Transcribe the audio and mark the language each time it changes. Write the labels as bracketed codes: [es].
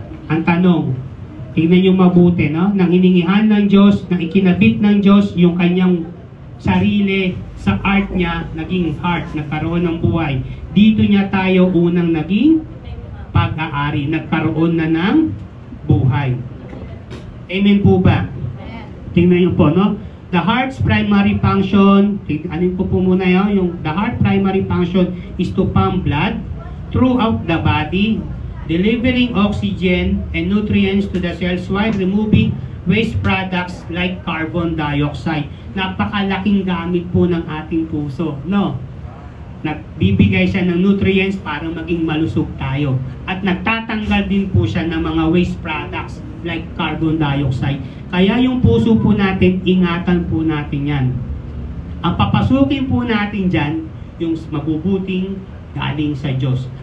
[tl] Ang tanong, tingnan niyo mabuti, no? Nang hiningihan ng Diyos, nang ikinabit ng Diyos yung kanyang sarili sa art niya, naging heart, nagkaroon ng buhay. Dito niya tayo unang naging pag-aari, nagkaroon na ng buhay. Amen po ba? Tingnan niyo po, no? [en] The heart's primary function, [tl] anin ko po muna yun, [en] the heart primary function is to pump blood throughout the body, delivering oxygen and nutrients to the cells while removing waste products like carbon dioxide. [tl] Napakalaking gamit po ng ating puso, no? Nagbibigay siya ng nutrients para maging malusog tayo. At nagtatanggal din po siya ng mga [en] waste products like carbon dioxide. [tl] Kaya yung puso po natin, ingatan po natin yan. Ang papasukin po natin dyan, yung mabubuting galing sa Diyos.